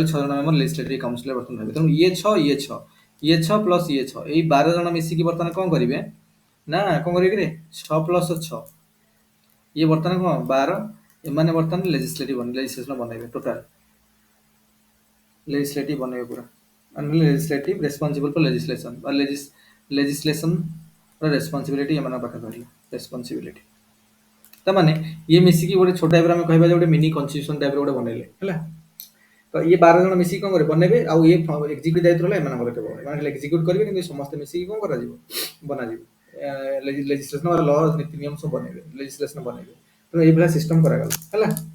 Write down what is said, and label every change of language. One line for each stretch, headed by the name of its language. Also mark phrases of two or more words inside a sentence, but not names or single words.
Odia: 6 ଜଣ ଆମର
English: legislative councillor
Odia: ବର୍ତ୍ତମାନ ରହିବେ ତେଣୁ ଇଏ 6 ଇଏ 6 ପ୍ଲସ ଇଏ 6 ଏଇ 12 ଜଣ ମିଶିକି ବର୍ତ୍ତମାନ କଣ କରିବେ ନା କଣ କରିବେ କିରେ 6 ପ୍ଲସ 6 ଇଏ ବର୍ତ୍ତମାନ କଣ 12 ଏମାନେ ବର୍ତ୍ତମାନ ଲେଜିସ୍ଲେସନ ବନେଇବେ
English: total legislative
Odia: ବନେଇବେ ପୁରା
English: legislative responsible for legislation or legislation responsibility
Odia: ଏମାନଙ୍କ ପାଖରେ ରହିଲା responsibility ତାମାନେ ଇଏ ମିଶିକି ଗୋଟେ ଛୋଟ ଟାଇପର ଆମେ କହିବା ଯେ ଗୋଟେ
English: mini constitution
Odia: ଟାଇପର ଗୋଟେ ବନେଇଲେ ହେଲା ତ ଇଏ 12 ଜଣ ମିଶିକି କଣ କରିବେ ବନେଇବେ ଆଉ ଇଏ ଏକ୍ଜିକ୍ୟୁଟିଭ ଦାୟିତ୍ୱ ହେଲା ଏମାନଙ୍କର କେବଳ ଏମାନେ ଏକ୍ଜିକ୍ୟୁଟ କରିବେ କିନ୍ତୁ ସମସ୍ତେ ମିଶିକି କଣ କରାଯିବ ବନାଯିବ ଲେଜିସ୍ଲେସନ ଲ ନୀତି ନିୟମ ସବୁ ବନେଇବେ ଲେଜିସ୍ଲେସନ ବନେଇବେ ତେଣୁ ଏଇଭଳିଆ ସିଷ୍ଟମ କରାଗଲା ହେଲା